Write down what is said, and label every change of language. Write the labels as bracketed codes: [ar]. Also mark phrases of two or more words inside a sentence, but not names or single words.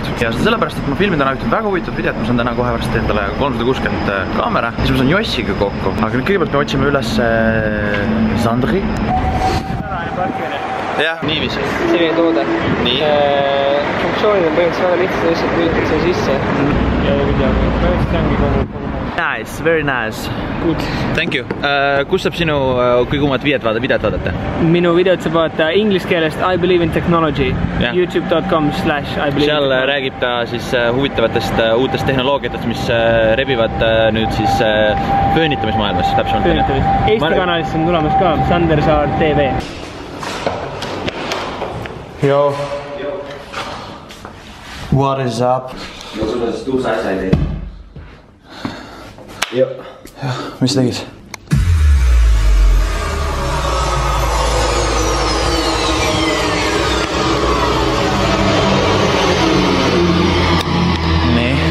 [et] Ja sellepärast, et ma filmin täna ühte väga huvitavat videot. Ma saan täna kohe varsti endale 360 kaamera. Siis ma saan Jossiga kokku. Aga nüüd kõigepealt me otsime üles Sandri. Tänane parkimine. Jah, niiviisi. Selline toode. Nii. Funktsioonid on põhimõtteliselt väga lihtsalt, lihtsalt lülitakse sisse. Ja videoga. Põhimõtteliselt ongi kogu [en] Nice, very nice. Good. Thank you. [et] Kus saab sinu kõige uuemat videot vaadata? Minu videot saab vaadata inglise keelest [en] I believe in technology. [et] youtube.com/I believe. Seal räägib ta siis huvitavatest uutest tehnoloogiatest, mis rebivad nüüd siis föönitamismaailmas. Eesti kanalist on tulemas ka Sander Saar TV. [en] Yo. What is up? [et] No sulle siis uus asja ei teinud. Jah, mis tegid? Nii.